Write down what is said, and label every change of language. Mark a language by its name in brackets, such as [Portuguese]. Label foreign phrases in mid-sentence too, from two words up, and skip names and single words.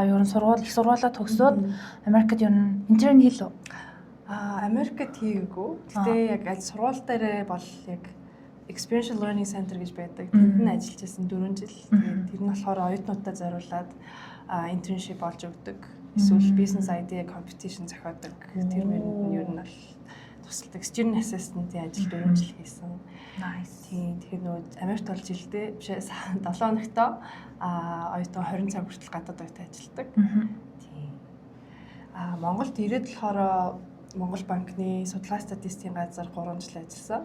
[Mongolian] Ер нь их сургуулаа төгсөөд Америкт ер нь интерн хийлээ. Америкт хийгээгүй. Гэтэ яг сургууль дээр бол яг Experiential Learning Center гэж байдаг. Тэнд нь ажиллаж байсан 4 жил. Тэгээд тэр нь болохоор оюутнуудаа зориулаад internship олж өгдөг. Эсвэл [English] business idea competition [Mongolian] зохиодог. Тэр мөрөнд нь ер нь бол тусалдаг. [English] Student assistant- [Mongolian] ийн ажил 4 жил хийсэн. Nice. Тийм. Тэгэхээр нөгөө Америкт бол жилдээ биш 7 хоногтой оюутан 20 цаг хүртэл гадаад оюутан ажилладаг. Тийм. Монголд ирээд болохоор Монгол банкны судалгаа статистикийн газар 3 жил ажилласан.